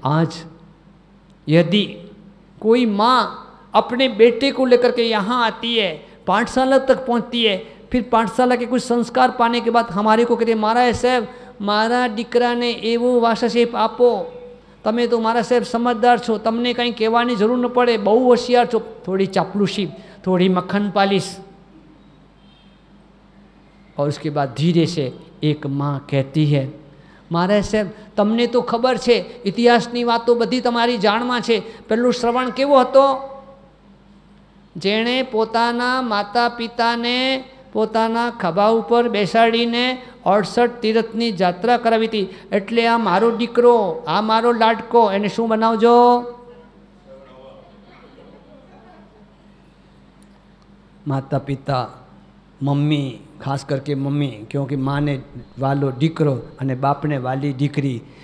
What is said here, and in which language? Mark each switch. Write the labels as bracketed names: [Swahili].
[Hindi] आज यदि कोई माँ अपने बेटे को लेकर के यहाँ आती है, पाठशाला तक पहुँचती है, फिर पाठशाला के कुछ संस्कार पाने के बाद हमारे को कहते महाराज साहब, मारा [Gujarati] દીકરા ને એવો વાસશેપ આપો, તમે તો મારા સાહેબ સમજદાર છો, તમને કંઈ કહેવાની જરૂર ન પડે, બહુ હોશિયાર છો। [Hindi] थोड़ी चापलूसी, थोड़ी मक्खन पालिश। और उसके बाद धीरे से एक माँ कहती है, महाराज साहेब [Gujarati] તમને તો ખબર છે, ઇતિહાસની વાતો બધી તમારી જાણમાં છે। પેલું શ્રવણ કેવો હતો? જેણે પોતાના માતા પિતાને પોતાના ખભા ઉપર બેસાડીને 68 તીર્થની જાત્રા કરાવી હતી। એટલે આ મારો દીકરો, આ મારો લાડકો, એને શું બનાવજો? [Hindi] माता पिता, मम्मी, खास करके मम्मी, क्योंकि [Gujarati] माँ ने वालो दीकरो अने बाप ने वाली दीकरी।